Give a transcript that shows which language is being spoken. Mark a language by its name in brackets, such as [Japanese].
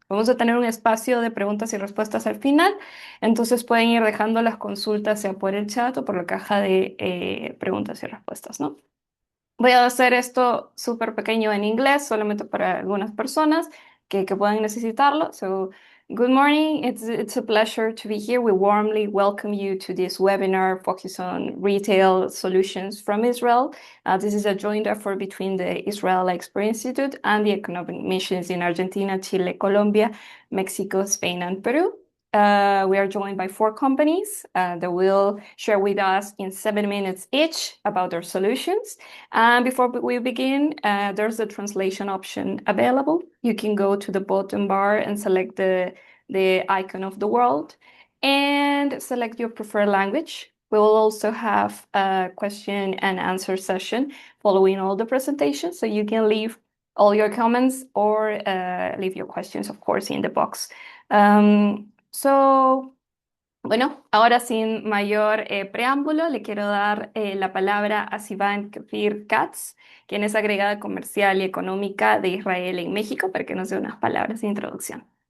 [Spanish] Vamos a tener un espacio de preguntas y respuestas al final, entonces pueden ir dejando las consultas sea por el chat o por la caja de preguntas y respuestas, ¿no? Voy a hacer esto súper pequeño en inglés, solamente para algunas personas que puedan necesitarlo. [English] So, good morning. It's a pleasure to be here. We warmly welcome you to this webinar focused on retail solutions from Israel. This is a joint effort between the Israel Experience Institute and the economic missions in Argentina, Chile, Colombia, Mexico, Spain, and Peru. We are joined by four companies that will share with us in 7 minutes each about their solutions. And before we begin, there's a translation option available. You can go to the bottom bar and select the icon of the world and select your preferred language. We will also have a question and answer session following all the presentations, so you can leave all your comments or leave your questions, of course, in the box. [Spanish] So bueno, ahora sin mayor preámbulo, le quiero dar la palabra a Sivan Kfir Katz, quien es agregada comercial y económica de Israel en México, para que nos dé unas palabras de introducción.